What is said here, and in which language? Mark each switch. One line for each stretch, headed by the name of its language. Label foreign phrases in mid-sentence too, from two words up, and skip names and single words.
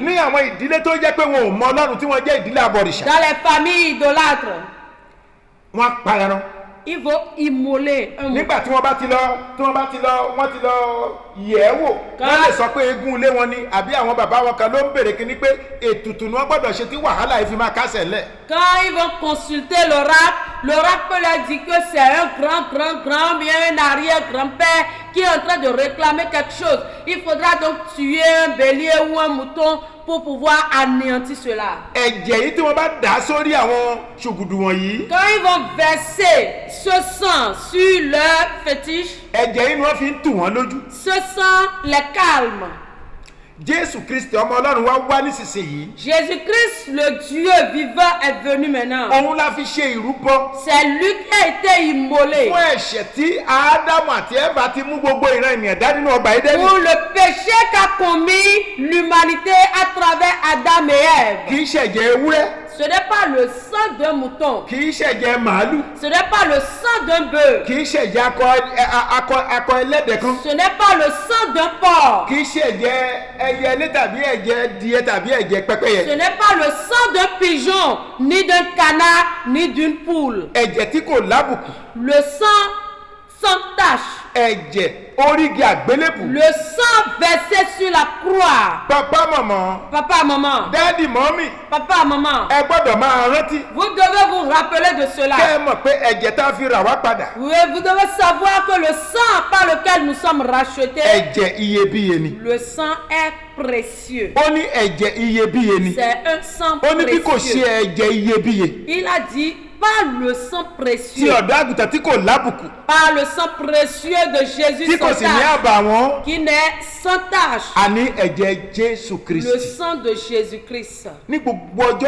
Yoruba: ní àwọn ìdílé tó jẹ́ pé wọn ò mọ Ọlọ́run tí wọ́n jẹ́ ìdílé abọ̀rìṣà.
French: dans les familles idolâtres,
Yoruba: wọ́n pa ẹran.
French: il faut immoler un mouton.
Yoruba: nígbà tí wọ́n ti lọ yẹ̀ ẹ́ wò wọ́n lè sọ pé eégún ilé wọn ni àbí àwọn bàbá wọn kan ló ń bèrè kíní pé ètùtù ni wọ́n gbọ́dọ̀ ṣe tí wàhálà yìí fi máa kásẹ̀ lẹ̀.
French: Quand ils vont consulter l'oracle peut leur dire que c'est un grand, bien un arrière-grand-père qui est en train de réclamer quelque chose. Il faudra donc tuer un bélier ou un mouton pour pouvoir anéantir cela.
Yoruba: ẹ̀jẹ̀ yìí tí wọ́n bá dà sórí àwọn ṣùgùdù wọ̀nyí.
French: Quand ils vont verser ce sang sur leur fétiche,
Yoruba: ẹ̀jẹ̀ yìí ni wọ́n fi ń tù wọ́n lójú.
French: ce sang les calme.
Yoruba: Jésù Kristi ọmọ Ọlọ́run wá wá nísinsìnyí.
French: Jésus-Christ, le Dieu vivant, est venu maintenant.
Yoruba: òun la fi ṣe ìrúbọ.
French: C'est lui qui a été immolé.
Yoruba: fún ẹ̀ṣẹ̀ tí Ádámù àti Éfà ti mú gbogbo ìran ènìyàn dá nínú ọgbà Édẹ́nì.
French: Pour le péché qu'a commis l'humanité à travers Adam et Ève.
Yoruba: kì í ṣẹ̀jẹ̀ ewúrẹ́.
French: Ce n'est pas le sang d'un mouton.
Yoruba: kì í ṣẹ̀jẹ̀ màálù.
French: Ce n'est pas le sang d'un bœuf.
Yoruba: kì í ṣẹ̀jẹ̀ akọ ẹlẹ́dẹ̀ kan.
French: Ce n'est pas le sang d'un porc.
Yoruba: kì í ṣẹ̀jẹ̀ ẹyẹ ilé tàbí ẹ̀jẹ̀ díẹ̀ tàbí ẹ̀jẹ̀ pẹ́pẹ́yẹ.
French: Ce n'est pas le sang d'un pigeon, ni d'un canard, ni d'une poule.
Yoruba: ẹ̀jẹ̀ tí kò lábùkù.
French: Le sang sans tache.
Yoruba: ẹ̀jẹ̀ orígi àgbélébù.
French: Le sang versé sur la croix. papa maman. Papa, maman.
Yoruba: dáàdì mọ́mì.
French: Papa, maman.
Yoruba: ẹ gbọ́dọ̀ máa rántí.
French: Vous devez vous rappeler de cela.
Yoruba: kẹ́ ẹ mọ̀ pé ẹ̀jẹ̀ tá a fi rà wá padà.
French: Oui, vous devez savoir que le sang par lequel nous sommes rachetés,
Yoruba: ẹ̀jẹ̀ iyebíye ni.
French: le sang est précieux.
Yoruba: ó ní ẹ̀jẹ̀ iyebíye ni.
French: C'est un sang
Yoruba: ó ní bí kò ṣe
French: précieux.
Yoruba: ẹ̀jẹ̀ iyebíye.
French: Il a dit par le sang
Yoruba: tí
French: précieux,
Yoruba: ọ̀dọ́ àgùntàn tí kò lábùkù.
French: par le sang précieux de Jésus
Yoruba: tí kò
French: sans
Yoruba: sì ní
French: tache,
Yoruba: àbàwọ́n.
French: qui n'est sans tache,
Yoruba: àní ẹ̀jẹ̀ Jésù
French: le
Yoruba: Kristi.
French: sang de Jésus-Christ.
Yoruba: ní gbogbo ọjọ́